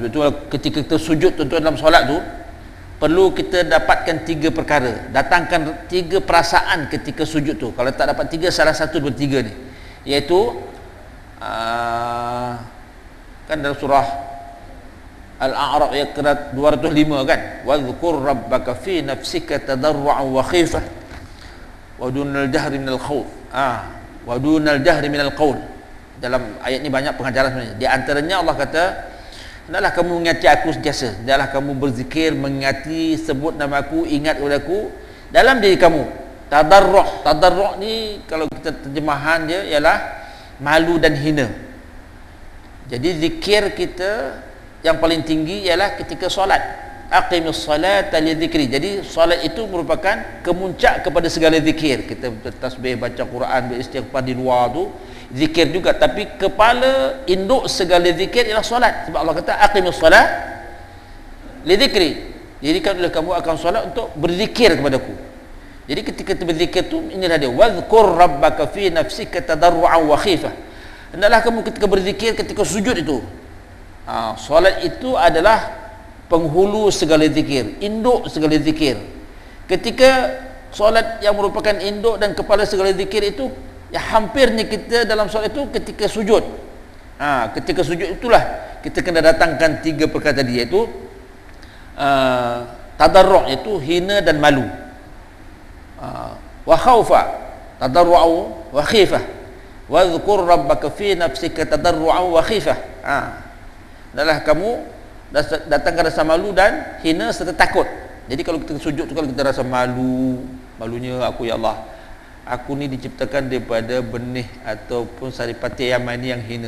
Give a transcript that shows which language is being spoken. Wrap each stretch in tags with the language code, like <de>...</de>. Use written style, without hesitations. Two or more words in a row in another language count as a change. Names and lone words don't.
<ms>Sebab itu ketika kita sujud tuan-tuan dalam solat tu, perlu kita dapatkan 3 perkara, datangkan 3 perasaan ketika sujud tu. Kalau tak dapat 3, salah satu daripada 3 ni, iaitu kan dalam surah Al-A'raf ayat 205 kan,</ms> <ar>واذكر ربك في نفسك تضرعا وخيفة ودون الجهر من القول. ودون الجهر من القول.</ar> <ms>Dalam ayat ni banyak pengajaran sebenarnya. Di antaranya Allah kata, hendaklah kamu mengingati aku sentiasa, hendaklah kamu berzikir, mengingati, sebut nama aku, ingat kepada aku dalam diri kamu. Tadarru' ni kalau kita terjemahan dia ialah malu dan hina. Jadi zikir kita yang paling tinggi ialah ketika solat.</ms> <ar>أقم الصلاة لذكري.</ar> <ms>Jadi solat itu merupakan kemuncak kepada segala zikir. Kita tasbih, baca Quran, beristighfar di luar tu zikir juga, tapi kepala induk segala zikir ialah solat. Sebab Allah kata</ms> <ar>أقم الصلاة لذكري.</ar> <ms>Jadi kalau kamu akan solat untuk berzikir kepadaku. Jadi ketika berzikir tu inilah dia,</ms> <ar>واذكر ربك في نفسك تضرعا وخيفة.</ar> <ms>Hendaklah kamu ketika berzikir ketika sujud itu. Solat itu adalah penghulu segala zikir, induk segala zikir. Ketika solat yang merupakan induk dan kepala segala zikir itu, ya hampirnya kita dalam solat itu ketika sujud. Ketika sujud itulah kita kena datangkan 3 perkara tadi, iaitu tadarru', iaitu hina dan malu.</ms> <ar>وخوفا تضرعا وخيفة. واذكر ربك في نفسك تضرعا وخيفة.</ar> <ms>Adalah kamu datangkan rasa malu dan hina serta takut. Jadi kalau kita sujud tu, kalau kita rasa malunya aku ya Allah, aku ni diciptakan daripada benih ataupun saripati yang mani yang hina.</ms>